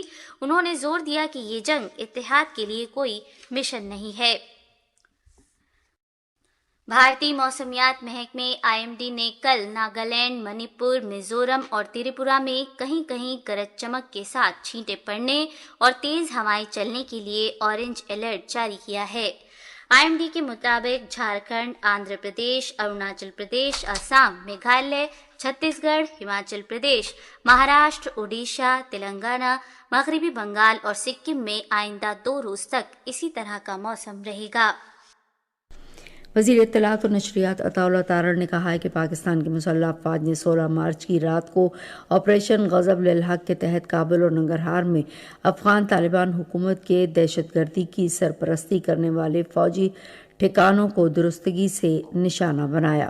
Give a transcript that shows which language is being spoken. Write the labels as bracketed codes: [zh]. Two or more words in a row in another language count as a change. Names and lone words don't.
[ur] انہوں نے زور دیا کہ یہ جنگ اتحاد کے لیے کوئی مشن نہیں ہے۔ بھارتی موسمیات محکمے IMD نے کل ناگالینڈ، منی پور، میزورم اور تریپورہ میں کہیں کہیں گرج چمک کے ساتھ چھینٹیں پڑنے اور تیز ہوائیں چلنے کے لیے اورنج الرٹ جاری کیا ہے۔ IMD کے مطابق جھارکھنڈ، آندھرا پردیش، اروناچل پردیش، آسام، میگھالیہ، چھتیس گڑھ، ہماچل پردیش، مہاراشٹر، اڈیشہ، تلنگانہ، مغربی بنگال اور سکم میں آئندہ 2 روز تک اسی طرح کا موسم رہے گا۔ وزیر اطلاعات و نشریات عطا اللہ تارڑ نے کہا ہے کہ پاکستان کی مسلح افواج نے 16 مارچ کی رات کو آپریشن غضب للحق کے تحت کابل اور ننگرہار میں افغان طالبان حکومت کے دہشت گردی کی سرپرستی کرنے والے فوجی ٹھکانوں کو درستگی سے نشانہ بنایا۔